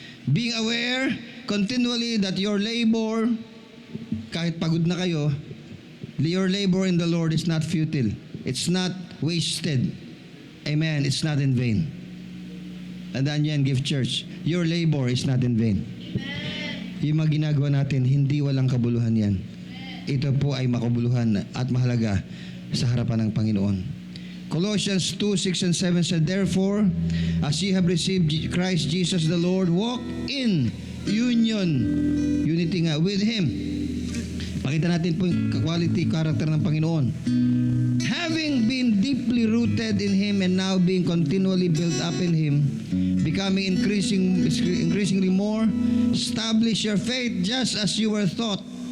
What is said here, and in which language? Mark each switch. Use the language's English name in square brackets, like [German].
[English] Being aware continually that your labor, [Filipino] kahit pagod na kayo, [English] your labor in the Lord is not futile. It's not wasted. Amen. It's not in vain. [Filipino] Tandaan niyo yan, Gift Church. [English] Your labor is not in vain. [Filipino] Amen. Yung mga ginagawa natin, hindi walang kabuluhan yan. Amen. Ito po ay makabuluhan at mahalaga sa harapan ng Panginoon. [English] Colossians 2:6 and 7 said, therefore, as ye have received Christ Jesus the Lord, walk in unity nga with Him. [Filipino] Pakita natin po yung quality, character ng Panginoon. [English] Having been deeply rooted in Him and now being continually built up in Him, becoming increasingly more, establish your faith just as you were taught.